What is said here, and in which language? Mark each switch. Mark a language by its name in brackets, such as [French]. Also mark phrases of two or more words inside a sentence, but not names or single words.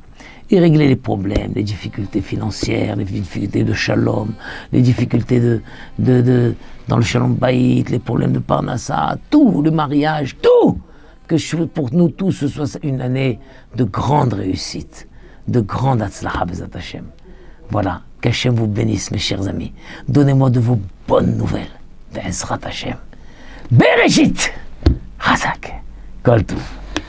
[French] Et régler les problèmes, les difficultés financières, les difficultés de shalom, les difficultés dans le [Hebrew] שלום בית, [French] les problèmes de parnassa, tout, le mariage, tout. Que pour nous tous, ce soit une année de grande réussite, de grande [Hebrew] הצלחה בעזרת השם. [French] Voilà, qu'Hachem vous bénisse, mes chers amis. Donnez-moi de vos bonnes nouvelles. [Hebrew] בעזרת השם. בראשית, חזק, כל טוב.